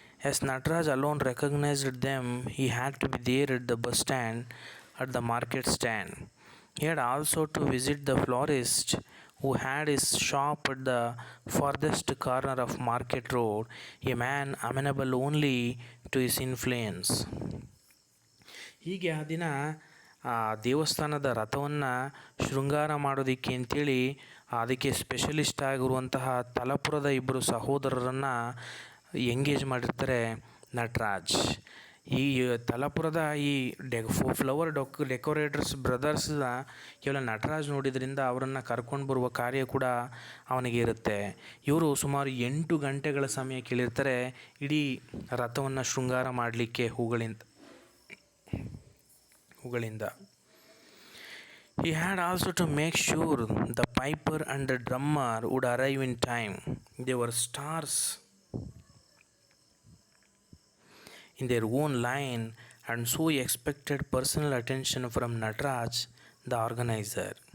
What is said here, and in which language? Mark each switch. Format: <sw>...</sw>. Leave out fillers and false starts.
<en>As Nataraj alone recognized them, he had to be there at the bus stand at the market stand. He had also to visit the florist who had his shop at the farthest corner of Market Road, a man amenable only to his influence.</en> <kn>ಹೀಗೆ ಆ ದಿನ ಆ ದೇವಸ್ಥಾನದ ರಥವನ್ನು ಶೃಂಗಾರ ಮಾಡೋದಕ್ಕೆ ಅಂತೇಳಿ ಅದಕ್ಕೆ ಸ್ಪೆಷಲಿಸ್ಟ್ ಆಗಿರುವಂತಹ ತಲಪುರದ ಇಬ್ಬರು ಸಹೋದರರನ್ನು ಎಂಗೇಜ್ ಮಾಡಿರ್ತಾರೆ ನಟರಾಜ್. ಈ ತಲಪುರದ ಈ ಫ್ಲವರ್ ಡೆಕೋರೇಟರ್ಸ್ ಬ್ರದರ್ಸ್ನ ಕೇವಲ ನಟರಾಜ್ ನೋಡಿದ್ರಿಂದ ಅವರನ್ನು ಕರ್ಕೊಂಡು ಬರುವ ಕಾರ್ಯ ಕೂಡ ಅವನಿಗೆ ಇರುತ್ತೆ. ಇವರು ಸುಮಾರು 8 ಗಂಟೆಗಳ ಸಮಯ ಕೇಳಿರ್ತಾರೆ ಇಡೀ ರಥವನ್ನು ಶೃಂಗಾರ ಮಾಡಲಿಕ್ಕೆ ಹೂಗಳಿಂದ.</kn> <en>He had also to make sure the piper and the drummer would arrive in time. They were stars in their own line and so expected personal attention from Nataraj, the organizer.</en>